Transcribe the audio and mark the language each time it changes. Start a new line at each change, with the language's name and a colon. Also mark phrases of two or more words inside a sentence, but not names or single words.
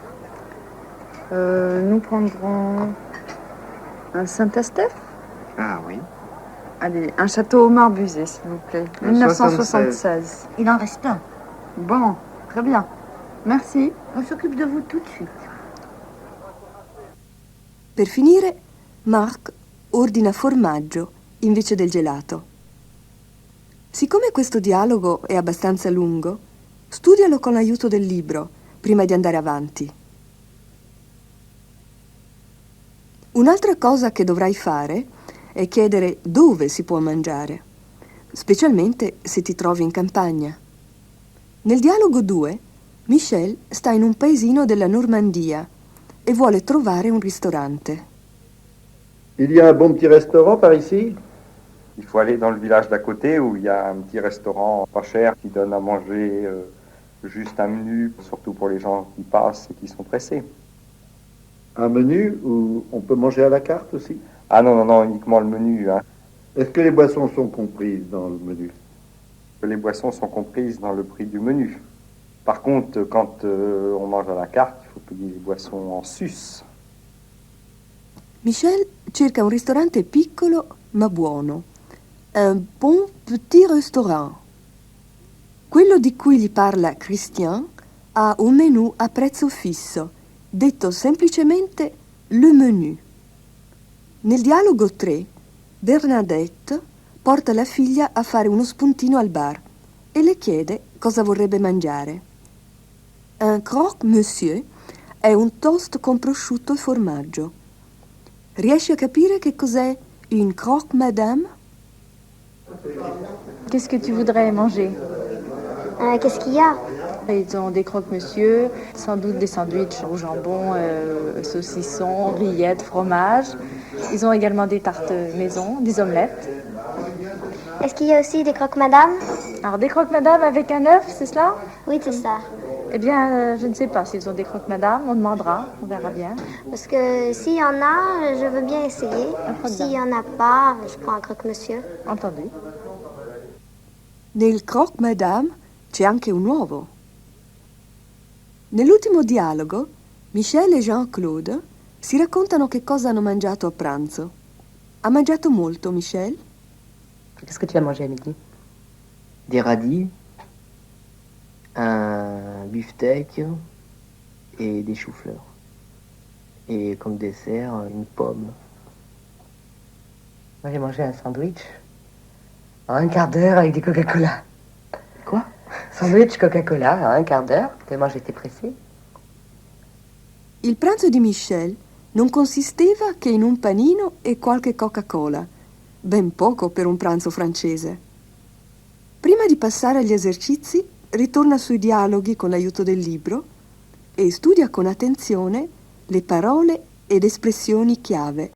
French: Nous prendrons un Saint-Estèphe. Ah oui. Allez, un château Aumar Busé, s'il vous plaît. 1976. Il en reste un. Bon, très bien. Merci. On s'occupe de vous tout de suite.
Italian: Per finire, Marc ordina formaggio invece del gelato. Siccome questo dialogo è abbastanza lungo, studialo con l'aiuto del libro prima di andare avanti. Un'altra cosa che dovrai fare e chiedere dove si può mangiare, specialmente se ti trovi in campagna. Nel dialogo 2, Michel sta in un paesino della Normandia e vuole trovare un ristorante.
French: Il y a un bon petit restaurant par ici? Il faut aller dans le village d'à côté où il y a un petit restaurant pas cher qui donne à manger juste un menu, surtout pour les gens qui passent et qui sont pressés. Un menu où on peut manger à la carte aussi? Ah non, non, non, uniquement le menu. Hein. Est-ce que les boissons sont comprises dans le menu? Les boissons sont comprises dans le prix du menu. Par contre, quand on mange à la carte, il faut payer les boissons en sus.
Italian: Michel cerca un ristorante piccolo ma buono.
French: Un bon petit restaurant.
Italian: Quello di cui gli parla Christian ha un menù a prezzo fisso, detto semplicemente
French: le menu.
Italian: Nel dialogo 3, Bernadette porta la figlia a fare uno spuntino al bar e le chiede cosa vorrebbe mangiare. Un croque-monsieur è un toast con prosciutto e formaggio. Riesci a capire che cos'è
French: une croque-madame? Qu'est-ce que tu voudrais manger? Qu'est-ce qu'il y a? Ils ont des croque-monsieur, sans doute des sandwichs au jambon, saucisson, rillettes, fromage. Ils ont également des tartes maison, des omelettes. Est-ce qu'il y a aussi des croque-madame? Alors des croque-madame avec un œuf, c'est cela? Oui, c'est ça. Eh bien, je ne sais pas s'ils ont des croque-madame, on demandera, on verra bien. Parce que s'il y en a, je veux bien essayer. S'il y en a pas, je prends un croque-monsieur. Entendu.
Italian: Nel croque-madame c'è anche un uovo. Nell'ultimo dialogo, Michel e Jean-Claude si raccontano che cosa hanno mangiato a pranzo. Ha mangiato molto, Michel?
French: Qu'est-ce que tu as mangé à midi? Des radis, un beefsteak et des choux-fleurs. Et comme dessert, une pomme. Moi, j'ai mangé un sandwich en un quart d'heure avec du Coca-Cola. Quoi? Sandwich Coca-Cola en un quart d'heure, tellement j'étais pressée.
Italian: Il pranzo di Michel non consisteva che in un panino e qualche Coca-Cola, ben poco per un pranzo francese. Prima di passare agli esercizi, ritorna sui dialoghi con l'aiuto del libro e studia con attenzione le parole ed espressioni chiave.